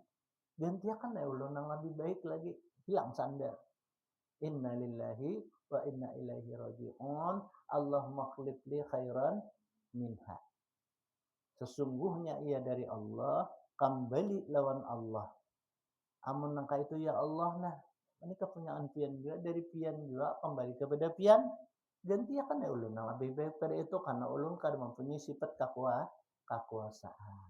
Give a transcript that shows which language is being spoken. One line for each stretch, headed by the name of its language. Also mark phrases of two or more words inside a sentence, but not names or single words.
Banjar: Gantiakan ya Allah yang lebih baik lagi. Hilang sandar.
Arabic: إنا لله وإنا إليه راجعون. اللهم اخلف لي خيرا منها.
Banjar: Sesungguhnya ia dari Allah, kembali lawan Allah. Amun nangka itu ya Allah nah. Ini kepunyaan pian juga, dari pian juga kembali kepada pian. Gantiakan ya ulun yang lebih baik pada itu, karena ulun kan mempunyai sifat kekuasaan.